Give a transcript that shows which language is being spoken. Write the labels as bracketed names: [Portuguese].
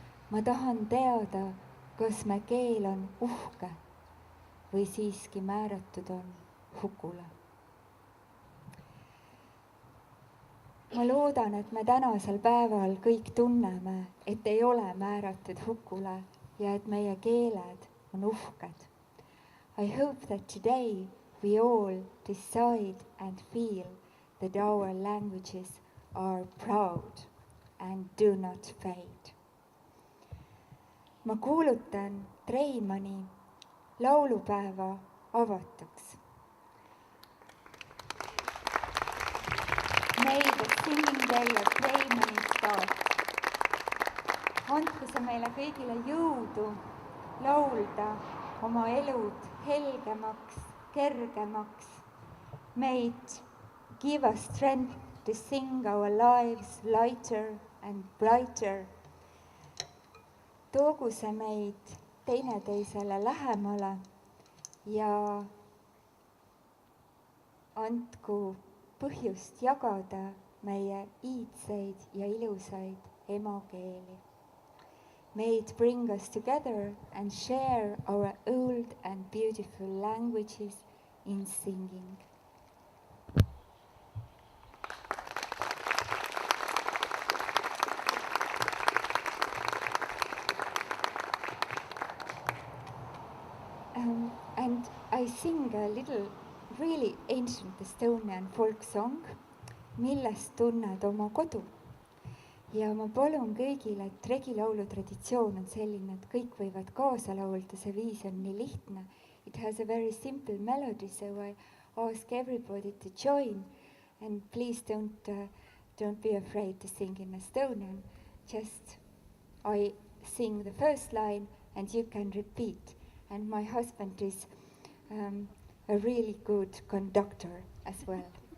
[Estonian] Ma tahan teada, kas me keel on uhke või siiski määratud on hukule. Ma loodan, et me tänasel päeval kõik tunneme, et ei ole määratud hukule ja et meie keeled on uhked. [English] I hope that today we all decide and feel that our languages are proud and do not fade. [Estonian] Ma kuulutan Treimani laulupäeva avatuks. [English] May the singing day of Treimani start. [Estonian] Andku see meile kõigile jõudu laulda oma elud helgemaks, kergemaks. [English] May it give us strength to sing our lives lighter and brighter. [Estonian] Toogu see meid teineteisele lähemale ja andku põhjust jagada meie iidseid ja ilusaid emakeeli. [English] May it bring us together and share our old and beautiful languages in singing. And I sing a little really ancient Estonian folk song, [Estonian] millest tunned oma kodu. Ja ma palun kõigile, et regilaulu traditsioon on selline, et kõik võivad kaasa laulda, see viis on nii lihtne. [English] It has a very simple melody, so I ask everybody to join. And please don't be afraid to sing in Estonian. Just I sing the first line and you can repeat. And my husband is a really good conductor as well.